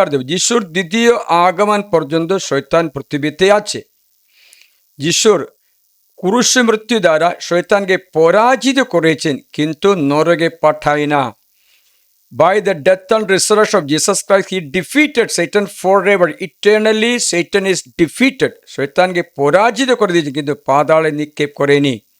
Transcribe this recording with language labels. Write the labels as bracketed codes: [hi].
[bn] যিশুর দ্বিতীয় আগমন পর্যন্ত শয়তান পৃথিবীতে আছে। যিশুর ক্রুশ মৃত্যু দ্বারা শয়তানকে পরাজিত করেছেন, কিন্তু নরকে পাঠায় না। [en] By the death and resurrection of Jesus Christ, he defeated Satan forever. Eternally, Satan is defeated. [bn] শয়তানকে পরাজিত করে দিয়েছে, কিন্তু পাতালে নিক্ষেপ করেনি।